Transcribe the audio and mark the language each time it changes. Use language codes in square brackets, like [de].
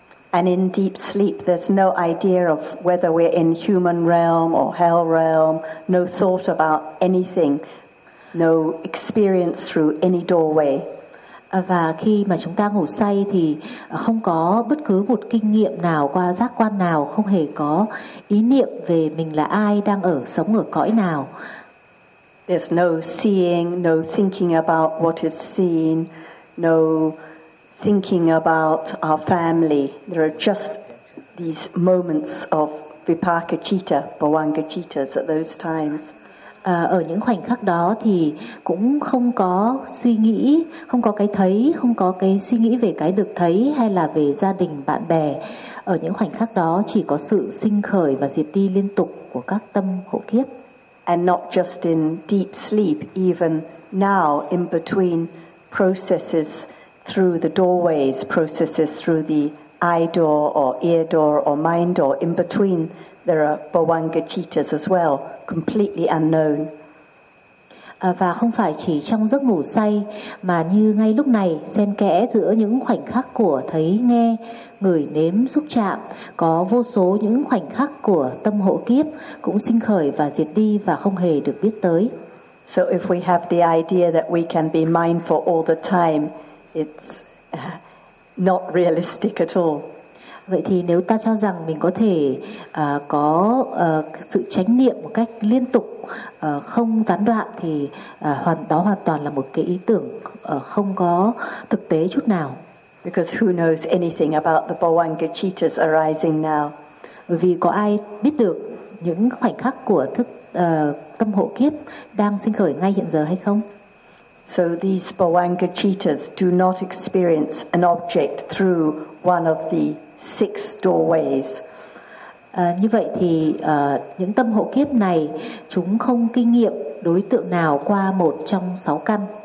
[en] And in deep sleep there's no idea of whether we're in human realm or hell realm, no thought about anything, no experience through any doorway. [vi] Và khi mà chúng ta ngủ say thì không có bất cứ một kinh nghiệm nào qua giác quan nào, không hề có ý niệm về mình là ai, đang ở sống ở cõi nào. [en] There's no seeing, no thinking about what is seen, no thinking about our family. There are just these moments of vipaka citta, bhavanga cittas at those times. [vi] Ở những khoảnh khắc đó thì cũng không có suy nghĩ, không có cái thấy, không có cái suy nghĩ về cái được thấy hay là về gia đình, bạn bè. Ở những khoảnh khắc đó chỉ có sự sinh khởi và diệt đi liên tục của các tâm hộ kiếp. [en] And not just in deep sleep, even now in between processes through the doorways, processes through the eye door or ear door or mind door, in between there are bhavanga cittas as well, completely unknown. [vi] Và không phải chỉ trong giấc ngủ say mà như ngay lúc này, xen kẽ giữa những khoảnh khắc của thấy, nghe, ngửi, nếm, xúc chạm, có vô số những khoảnh khắc của tâm hộ kiếp cũng sinh khởi và diệt đi và không hề được biết tới. [en] So if we have the idea that we can be mindful all the time, it's not realistic at all. [vi] Vậy thì nếu ta cho rằng mình có thể có sự chánh niệm một cách liên tục, không gián đoạn thì hoàn toàn là một cái ý tưởng không có thực tế chút nào. [en] Because who knows anything about the Bhavanga Cittas arising now? [vi] Bởi vì có ai biết được những khoảnh khắc của thức tâm hộ kiếp đang sinh khởi ngay hiện giờ hay không? [en] So these Bhavanga Cittas do not experience an object through one of the six doorways. [vi] Như vậy thì những tâm hộ kiếp này chúng không kinh nghiệm đối tượng nào qua một trong sáu căn.